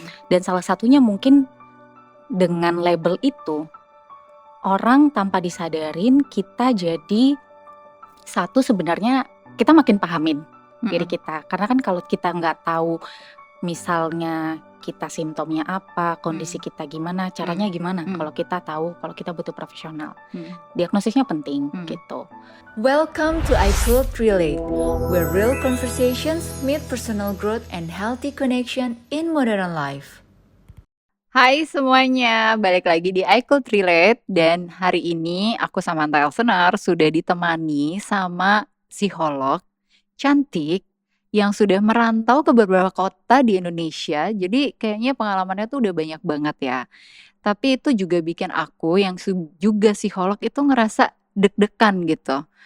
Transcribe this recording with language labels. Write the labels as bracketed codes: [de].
[id] Dan salah satunya mungkin dengan label itu orang tanpa disadarin kita jadi satu sebenarnya kita makin pahamin diri kita. Karena kan kalau kita nggak tahu misalnya kita simptomnya apa, kondisi kita gimana, caranya gimana. Kalau kita tahu, kalau kita butuh profesional, diagnosisnya penting gitu. [en] Welcome to I Could Relate, where real conversations meet personal growth and healthy connection in modern life. [id] Hai semuanya, balik lagi di I Could Relate. Dan hari ini aku sama listener sudah ditemani sama psikolog cantik yang sudah merantau ke beberapa kota di Indonesia. Jadi kayaknya pengalamannya tuh udah banyak banget ya. Tapi itu juga bikin aku yang juga psikolog itu ngerasa deg-degan gitu.